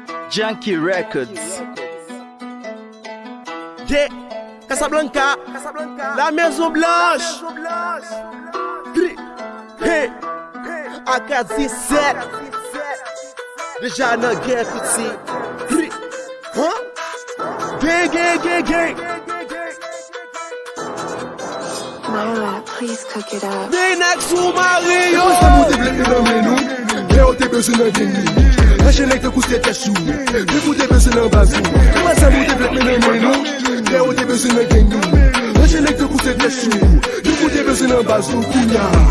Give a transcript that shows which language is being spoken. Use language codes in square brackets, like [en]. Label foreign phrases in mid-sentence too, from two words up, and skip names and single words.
[ht] Junkie Records. Yeah, Casablanca, la Maison Blanche. Gri, hey, A K dix-sept. Deja nan gen piti. Gri, hein? Gang, gang, gang, gang. [en] Myra, please cook it up. [ht] Minax ou Mario. Depi sa nou te vle nan men nou, lè ou te bezwen nan gen nou. Anjen nèg te kouse tèt chou, depi ou te bezwen nan baz nou. Depi sa nou te vle nan men nou, lè ou te bezwen nan gen nou. Anjen nèg te kouse tèt chou, depi ou te bezwen nan baz nou. Kounye a.